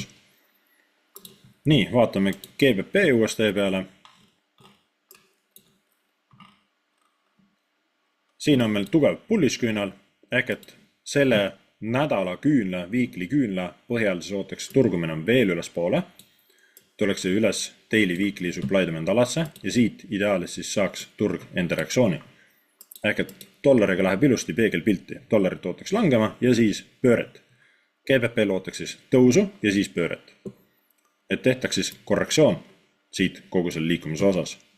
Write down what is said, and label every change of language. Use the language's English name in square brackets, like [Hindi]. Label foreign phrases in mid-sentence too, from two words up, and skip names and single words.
[Estonian] Nii, vaatame GBP USD peale. Siin on meil tugev bullish küünal, ehk et selle nädala küünla, weekly küünla põhjal siis ootaks turgumine veel üles poole. Tuleks see üles [English] daily weekly supply demand [Estonian] alasse ja siit ideaalis siis saaks turg enda reaktsiooni. Ehk et dollariga läheb ilusti peegelpilti. Dollarit ootaks langema ja siis pööret. GBP ootaks siis tõusu ja siis pööret. Et tehtaks siis korrektsioon siit kogu selle liikumise osas.